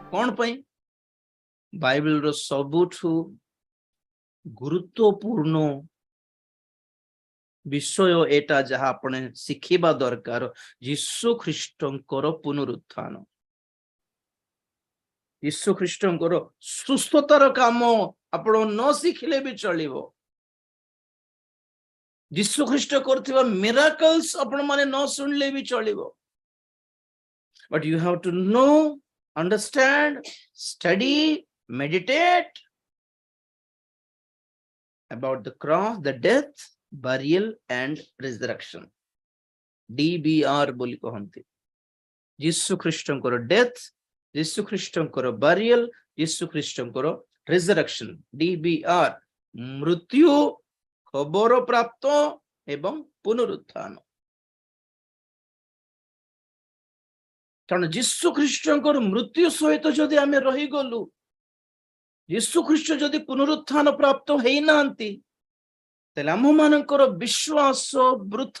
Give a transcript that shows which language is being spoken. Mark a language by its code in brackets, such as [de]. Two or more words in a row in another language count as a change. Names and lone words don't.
[or] ପାଇଁ ବାଇବେଲର ସବୁଠୁ ଗୁରୁତ୍ୱପୂର୍ଣ୍ଣ ବିଷୟ ଏଟା ଯାହା ଆପଣ ଶିଖିବା ଦରକାର, ଯୀଶୁ ଖ୍ରୀଷ୍ଟଙ୍କର ପୁନରୁତ୍ଥାନ। ଯୀଶୁ ଖ୍ରୀଷ୍ଟଙ୍କର ସୁସ୍ଥତାର କାମ ଆପଣ ନ ଶିଖିଲେ ବି ଚଳିବ। ଯୀଶୁ ଖ୍ରୀଷ୍ଟ କରୁଥିବା ମିରାକଲ୍ସ ଆପଣ ମାନେ ନ ଶୁଣିଲେ ବି ଚଳିବ। [en] But you have to know, understand, study, meditate about the cross, the death, burial and resurrection. [or] DBR ବୋଲି କହନ୍ତି। ଯୀଶୁ ଖ୍ରୀଷ୍ଟଙ୍କର ଡେଥ୍, ଯୀଶୁ ଖ୍ରୀଷ୍ଟଙ୍କର burial, ଯୀଶୁ ଖ୍ରୀଷ୍ଟଙ୍କର resurrection। DBR ମୃତ୍ୟୁ, ଖବର ପ୍ରାପ୍ତ ଏବଂ ପୁନରୁତ୍ଥାନ। କାରଣ ଯୀଶୁ ଖ୍ରୀଷ୍ଟଙ୍କର ମୃତ୍ୟୁ ସହିତ ଯଦି ଆମେ ରହିଗଲୁ, ଯୀଶୁ ଖ୍ରୀଷ୍ଟ ଯଦି ପୁନରୁତ୍ଥାନ ପ୍ରାପ୍ତ ହେଇନାହାନ୍ତି, ତାହେଲେ ଆମମାନଙ୍କର ବିଶ୍ୱାସ ବୃଥା।